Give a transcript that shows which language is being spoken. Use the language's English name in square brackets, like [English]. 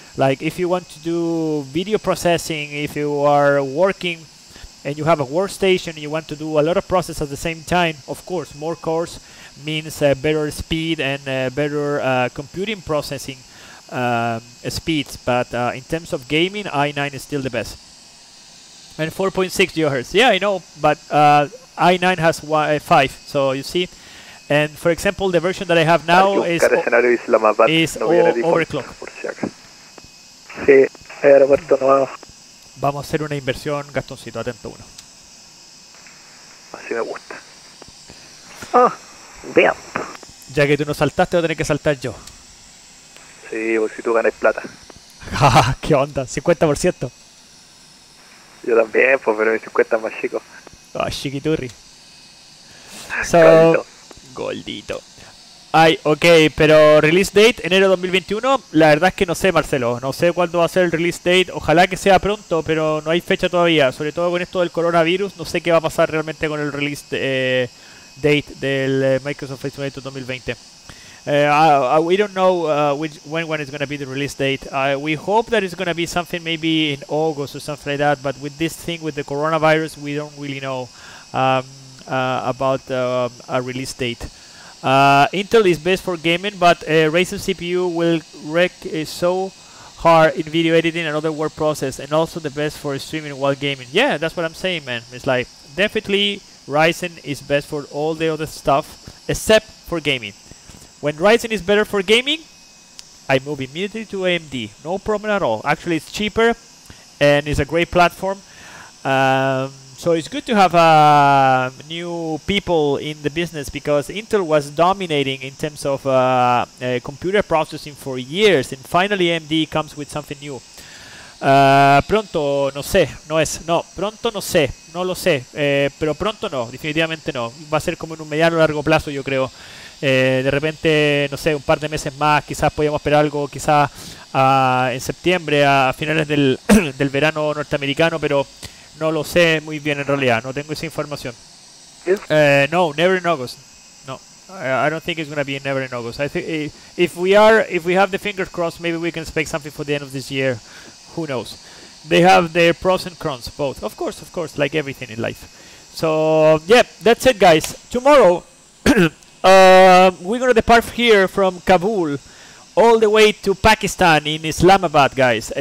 [English] Like if you want to do video processing, if you are working and you have a workstation and you want to do a lot of process at the same time, of course, more cores means better speed and better computing processing speeds, but in terms of gaming, i9 is still the best. And 4.6 GHz, yeah, I know, but i9 has 5, so you see. And for example, the version that I have now is overclock. [Spanish] Sí, aeropuerto nuevo. Vamos a hacer una inversión, Gastoncito, atento uno. Así me gusta. Ah, bien. Ya que tú no saltaste, voy a tener que saltar yo. Sí, pues si tú ganas plata. ¿Qué onda? 50%. Yo también, pues, pero mi 50 es más chico. Chiquiturri. So, Goldito. Ay, ok, pero release date, enero 2021, la verdad es que no sé, Marcelo, no sé cuándo va a ser el release date, ojalá que sea pronto, pero no hay fecha todavía, sobre todo con esto del coronavirus, no sé qué va a pasar realmente con el release date del Microsoft Flight Simulator 2020. [English] We don't know when is going to be the release date. We hope that it's going to be something maybe in August or something like that, but with this thing, with the coronavirus, we don't really know about a release date. Intel is best for gaming, but Ryzen CPU will wreck so hard in video editing and other word process, and also the best for streaming while gaming. Yeah, that's what I'm saying, man. It's like definitely Ryzen is best for all the other stuff except for gaming. When Ryzen is better for gaming, I move immediately to AMD. No problem at all. Actually, it's cheaper and it's a great platform. So it's good to have new people in the business, because Intel was dominating in terms of computer processing for years, and finally AMD comes with something new. [Spanish] Pronto, no sé, pronto no sé, no lo sé, pero pronto no, definitivamente no. Va a ser como en un mediano largo plazo, yo creo. De repente, no sé, un par de meses más, quizás podíamos esperar algo, quizás en septiembre, a finales del verano norteamericano, pero no lo sé muy bien en realidad, no tengo esa información. [English] No, never in August. No, I don't think it's going to be never in August. I think if we have the fingers crossed, maybe we can expect something for the end of this year. Who knows? They have their pros and cons, both. Of course, like everything in life. So yeah, that's it, guys. Tomorrow, we're gonna depart here from Kabul all the way to Pakistan in Islamabad, guys.